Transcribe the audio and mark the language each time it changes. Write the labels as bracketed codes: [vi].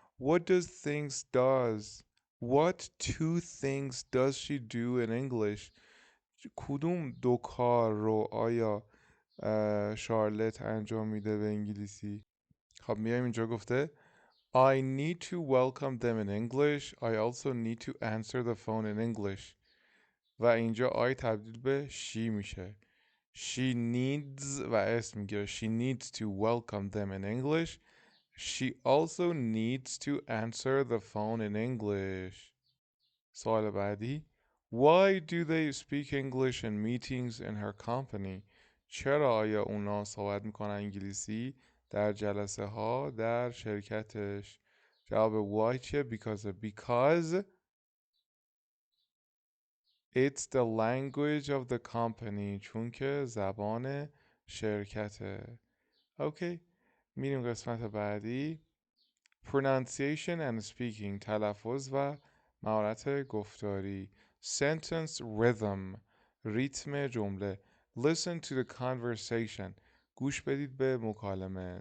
[en] What two things does she do in English؟ [fa] کدوم دو کار رو آیا شارلت انجام میده به انگلیسی؟ خب میایم اینجا گفته [en] I need to welcome them in English. I also need to answer the phone in English. [fa] و اینجا I تبدیل به she میشه. [en] She needs [fa] و اسم میگیره. [en] She needs to welcome them in English. She also needs to answer the phone in English. [fa] سوال بعدی. [en] Why do they speak English in meetings in her company؟ [fa] چرا آیا اونا صحبت میکنن انگلیسی در جلسه ها در شرکتش؟ جواب why چیه؟ [en] because it's the language of the company، [fa] چون که زبان شرکته. اوکی، میریم قسمت بعدی. [en] Pronunciation and speaking، [fa] تلفظ و مهارت گفتاری. [en] Sentence rhythm، [fa] ریتم جمله. [en] Listen to the conversation، [fa] گوش بدید به مکالمه.